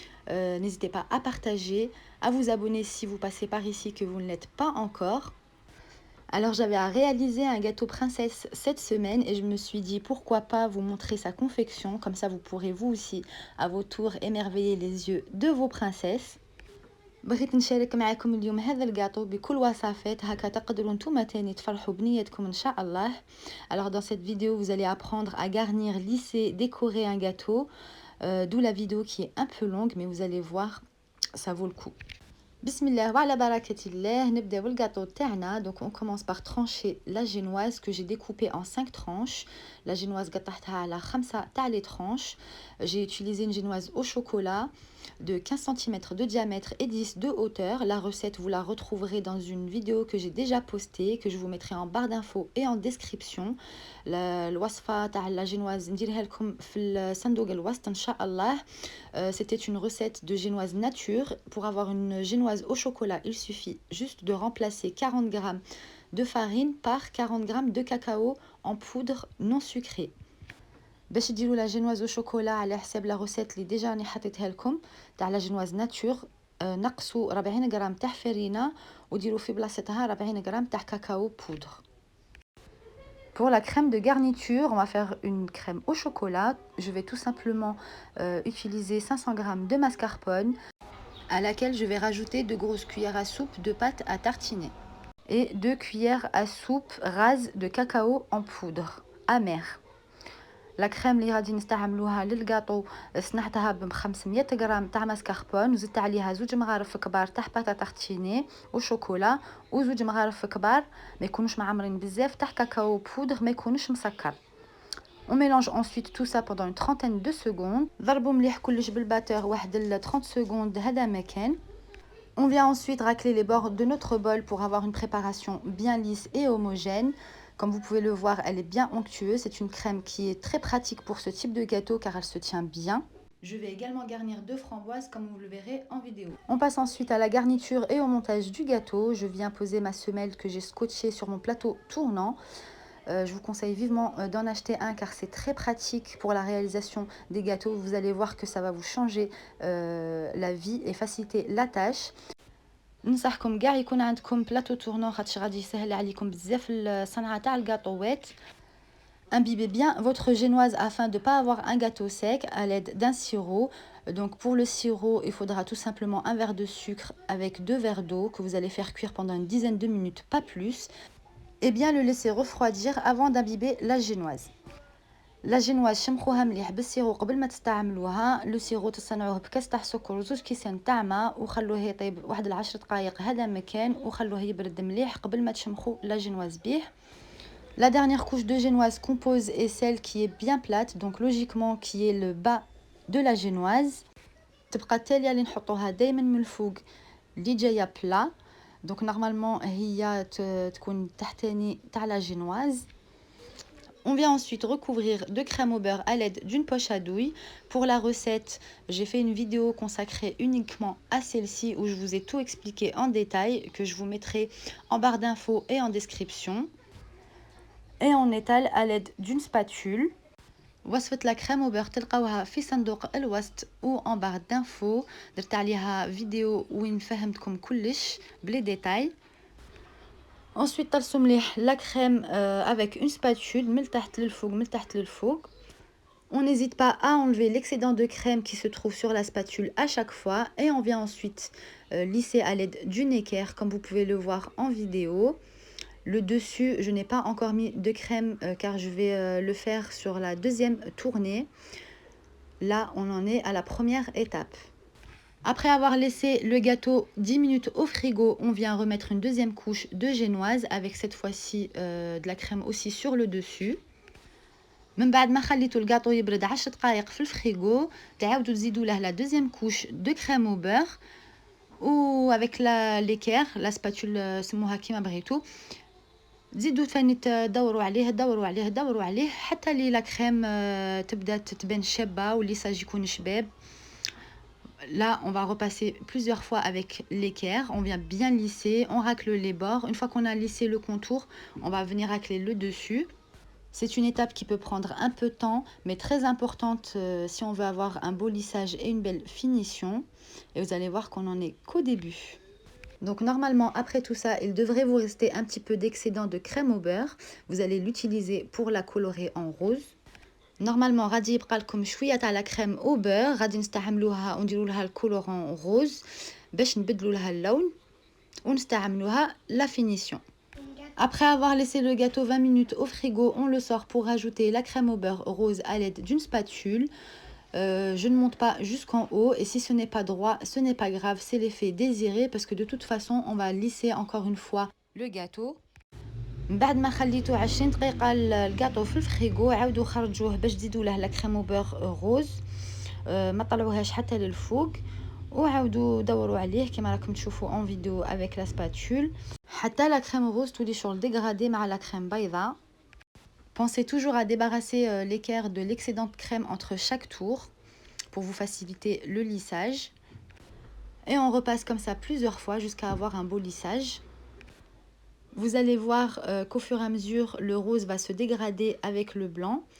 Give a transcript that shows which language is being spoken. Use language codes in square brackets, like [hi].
[fr] N'hésitez pas à partager, à vous abonner si vous passez par ici que vous ne l'êtes pas encore. Alors j'avais à réaliser un gâteau princesse cette semaine et je me suis dit pourquoi pas vous montrer sa confection, comme ça vous pourrez vous aussi à vos tours émerveiller les yeux de vos princesses. [ar] بغيت نشارك معكم اليوم هذا الجاتو بكل وصفات هكا تقدروا نتوما تاني تفرحوا بنيتكم ان شاء الله. [fr] Alors dans cette vidéo vous allez apprendre à garnir, lisser, décorer un gâteau, d'où la vidéo qui est un peu longue mais vous allez voir ça vaut le coup. [ar] Bismillah wa ala barakatillah, nibdao [fr] le gâteau [ar] تاعنا. [fr] Donc on commence par trancher la génoise que j'ai découpée en 5 tranches. La génoise [ar] قطعتها على 5 تاع [fr] les tranches. J'ai utilisé une génoise au chocolat de 15 cm de diamètre et 10 de hauteur. La recette vous la retrouverez dans une vidéo que j'ai déjà postée, que je vous mettrai en barre d'infos et en description. [ar] الوصفة تاع [fr] la génoise [ar] نديرها لكم في الصندوق الوسط ان شاء الله. [fr] C'était une recette de génoise nature. Pour avoir une génoise au chocolat, il suffit juste de remplacer 40 g de farine par 40 g de cacao en poudre non sucrée. [ar] باش ديروا [fr] la génoise au chocolat [ar] على حساب [fr] la recette [ar] اللي ديجا راني حطيتها لكم تاع [fr] la génoise nature. [ar] نقصوا 40 g تاع فرينه وديروا في بلاصتها 40 g تاع [fr] cacao poudre. Pour la crème de garniture, on va faire une crème au chocolat. Je vais tout simplement utiliser 500 g de mascarpone à laquelle je vais rajouter 2 grosses cuillères à soupe de pâte à tartiner et 2 cuillères à soupe rases de cacao en poudre amère. [ar] La crème اللي غادي نستعملوها للغاطو صنعتها ب 500 غرام تاع ماسكاربون وزدت عليها 2 مغارف كبار تاع باتا تارتيني وشوكولا و2 مغارف كبار ما يكونوش معمرين بزاف تاع كاكاو بودر ما يكونوش مسكر. [fr] On mélange ensuite tout ça pendant une trentaine de secondes. [ar] ضربوا مليح كلش بالباتور واحد [fr] 30 secondes [ar] هذا ما كان. [fr] On vient ensuite racler les bords de notre bol pour avoir une préparation bien lisse et homogène. Comme vous pouvez le voir, elle est bien onctueuse. C'est une crème qui est très pratique pour ce type de gâteau car elle se tient bien. Je vais également garnir de framboises comme vous le verrez en vidéo. On passe ensuite à la garniture et au montage du gâteau. Je viens poser ma semelle que j'ai scotchée sur mon plateau tournant. Je vous conseille vivement d'en acheter un car c'est très pratique pour la réalisation des gâteaux. Vous allez voir que ça va vous changer la vie et faciliter la tâche. [ar] ننصحكم كاع يكون عندكم بلاطو tournant خاطش غادي يسهل عليكم بزاف الصنعه تاع الكاطوات. [fr] Imbibez bien votre génoise afin de ne pas avoir un gâteau sec à l'aide d'un sirop. Donc pour le sirop, il faudra tout simplement un verre de sucre avec 2 verres d'eau que vous allez faire cuire pendant une dizaine de minutes, pas plus. Et bien le laisser refroidir avant d'imbiber la génoise. [ar] La génoise شمخوها مليح بالسيرو قبل ما تستعملوها. لو سيرو تصنعوه بكاس تاع سكر وزوج كيسان تاع ماء وخلوه يطيب واحد 10 دقائق هذا مكان وخلوه يبرد مليح قبل ما تشمخوا لا جينواز بيه. [fr] La dernière couche de génoise compose est celle qui est bien plate, donc logiquement qui est le bas de la génoise. [ar] تبقى التالية اللي نحطوها دايما من الفوق اللي جايه plat. [fr] Donc normalement [ar] هي تكون تحتاني تاع [fr] la génoise. On vient ensuite recouvrir de crème au beurre à l'aide d'une poche à douille. Pour la recette, j'ai fait une vidéo consacrée uniquement à celle-ci où je vous ai tout expliqué en détail, que je vous mettrai en barre d'infos et en description. Et on étale à l'aide d'une spatule. [ar] وصفة [fr] la crème au beurre [ar] تلقاوها في صندوق الوسط [fr] ou en barre d'infos. [ar] درت عليها فيديو وين فهمتكم كلش بلي ديتاي. [fr] Ensuite, [ar] طلسوا مليح [fr] la crème avec une spatule [ar] من تحت للفوق من تحت للفوق. [fr] On n'hésite pas à enlever l'excédent de crème qui se trouve sur la spatule à chaque fois et on vient ensuite lisser à l'aide d'une équerre comme vous pouvez le voir en vidéo. Le dessus, je n'ai pas encore mis de crème car je vais le faire sur la deuxième tournée. Là, on en est à la première étape. Après avoir laissé le gâteau 10 minutes au frigo, on vient remettre une deuxième couche de génoise avec cette fois-ci de la crème aussi sur le dessus. [ar] من بعد ما خليتوا الجاتو يبرد 10 دقائق في الفريغو تعاودوا تزيدوا له [fr] la deuxième couche de crème au beurre ou avec l'équerre, la spatule [ar] سموها كيما بغيتوا. تزيدوا ثاني تدوروا عليه دوروا عليه دوروا عليه حتى لي لا كريم تبدا تبان شابه والليساج يكون شباب. [fr] Là, on va repasser plusieurs fois avec l'équerre. On vient bien lisser, on racle les bords. Une fois qu'on a lissé le contour, on va venir racler le dessus. C'est une étape qui peut prendre un peu de temps, mais très importante si on veut avoir un beau lissage et une belle finition. Et vous allez voir qu'on n'en est qu'au début. Donc normalement, après tout ça, il devrait vous rester un petit peu d'excédent de crème au beurre. Vous allez l'utiliser pour la colorer en rose. Normalement, [ar] غادي يبقى لكم شويه تاع لا كريم او بور غادي نستعملوها ونديروا لها الكولورون روز باش نبدلوا لها اللون ونستعملوها [fr] la finition. Après avoir laissé le gâteau 20 minutes au frigo, on le sort pour rajouter la crème au beurre rose à l'aide d'une spatule. Je ne monte pas jusqu'en haut et si ce n'est pas droit, ce n'est pas grave, c'est l'effet désiré parce que de toute façon, on va lisser encore une fois le gâteau. [ar] بعد ما خليته 20 دقيقة الجاتو في الفريغو عاودوا خرجوه باش تزيدوا له لا كريم او بور روز ما طلعوهاش حتى للفوق وعاودوا دوروا عليه كما راكم تشوفوا [fr] en vidéo avec la spatule [ar] حتى [fr] la crème rose [ar] تولي شغل [fr] dégradée [ar] مع [fr] la crème [ar] بيضاء. [fr] Pensez toujours à débarrasser l'équerre de l'excédent de crème entre chaque tour pour vous faciliter le lissage. Et on repasse comme ça plusieurs fois jusqu'à avoir un beau lissage. Vous allez voir qu'au fur et à mesure, le rose va se dégrader avec le blanc.